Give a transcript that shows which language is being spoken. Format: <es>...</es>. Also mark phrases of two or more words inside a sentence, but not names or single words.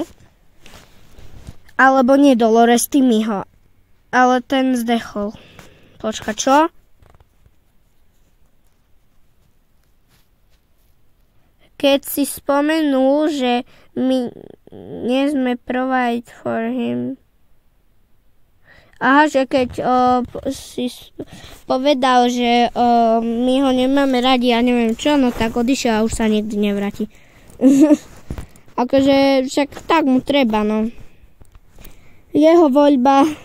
<sk>Alebo nie Dolores, Timmyho. Ale ten zdechol. Počka, čo? Keď si spomenul, že my nie sme</sk> <en>provide for him.</en> <sk>Aha, že keď si povedal, že my ho nemáme radi a neviem čo, no tak odišiel a už sa nikdy nevráti. Akože však tak mu treba, no. Jeho voľba.</sk>